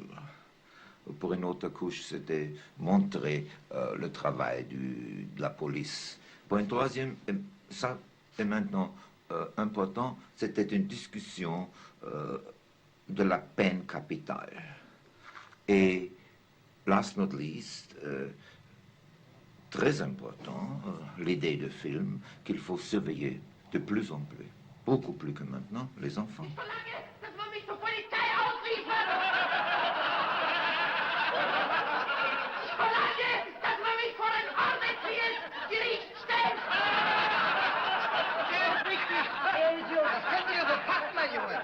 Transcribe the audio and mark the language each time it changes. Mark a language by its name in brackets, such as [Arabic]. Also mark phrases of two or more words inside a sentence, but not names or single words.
[French] Pour une autre couche, c'était montrer le travail de la police. Pour une 3e, ça est maintenant important, c'était une discussion de la peine capitale. Et, [English] last not least, [French] très important, l'idée de film qu'il faut surveiller de plus en plus, beaucoup plus que maintenant, les enfants. [German] Ich verlange, dass man mich zur Polizei ausliefert! Ich verlange, dass man mich vor ein ordentliches Gericht stellt! Das könnt ihr so packen, mein Junge.